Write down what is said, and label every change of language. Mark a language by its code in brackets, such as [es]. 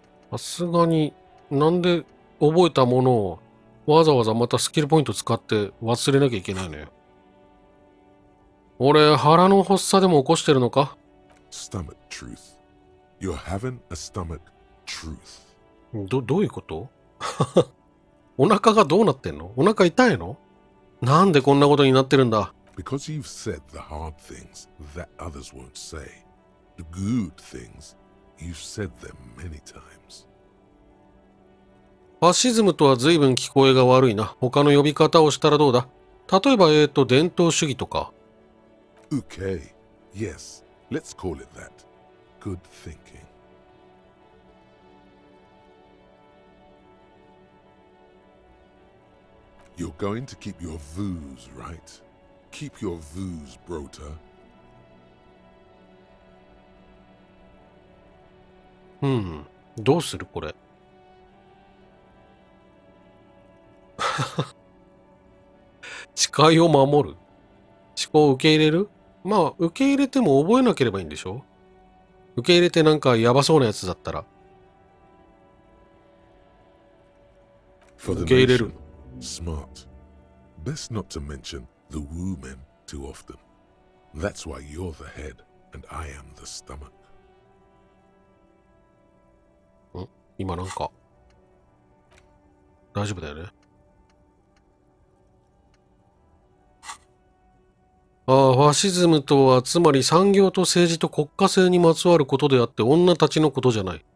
[ja] さすがに、なんで覚えたものをわざわざまたスキルポイント使って忘れなきゃいけないのよ。俺、腹の発作でも起こしてるのか？ [en] Stomach truth. You're having a stomach truth. [ja] どういうこと？お腹がどうなってんの？お腹痛いの？なんでこんなことになってるんだ？ [en] Because you've said the hard things that others won't say. The good things, you've said them many times. [ja] ファシズムとは随分聞こえが悪いな。他の呼び方をしたらどうだ？例えば、伝統主義とか。 [en] Okay, yes, let's call it that. Good thinking. You're going to keep your views, right? Keep your views, brota. [ja] どうするこれ。誓いを守る？思考を受け入れる？まあ、受け入れても覚えなければいいんでしょ？受け入れてなんかやばそうなやつだったら。受け入れる。 [en] Smart. Best not to mention the woo men too often. That's why you're the head and I am the stomach. [ja] 今なんか大丈夫だよね。ファシズムとはつまり産業と政治と国家性にまつわることであって女たちのことじゃない。